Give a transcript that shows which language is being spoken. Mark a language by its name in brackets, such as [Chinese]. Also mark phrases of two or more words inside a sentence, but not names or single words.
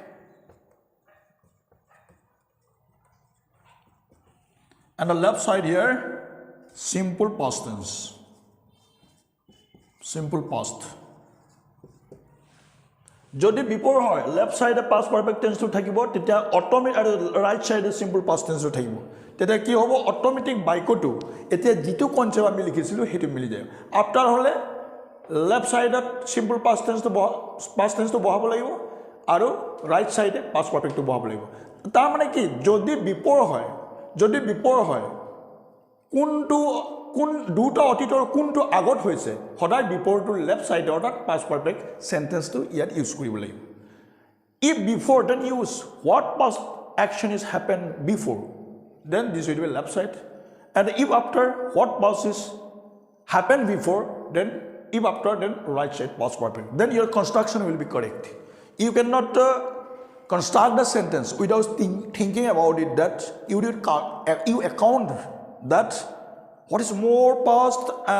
[English] And the left side here, simple past tense. Simple past. [Assamese] যদি before হয় [English] left side past perfect tense [Assamese] to থাকিব তেতিয়া অটোমেটিক আৰু [English] right side simple past tense [Assamese] to থাকিব তেতিয়া কি হ'ব অটোমেটিক বাক্যটো এতিয়া যেটো কনসেপ্ট আমি লিখিছিলো হেতু মিলি যায় আফটাৰ হলে [English] left side simple past tense [Assamese] to বহাব লাগিব আৰু [English] right side past perfect [Assamese] to বহাব লাগিব তাৰ মানে কি যদি before হয় কোন দুটা অতীতৰ কোনটো আগত হৈছে সদায় before to [English] left side [Assamese] অৰ্থাৎ [English] past perfect sentence [Assamese] to ইয়াত ইউজ কৰিব লাগিব [English] if before then use what past action is happened before then this will be left side and if after what past is happened before then if after then right side past perfect then your construction will be correct you cannot construct the sentence without thinking about it that you account that what is more past and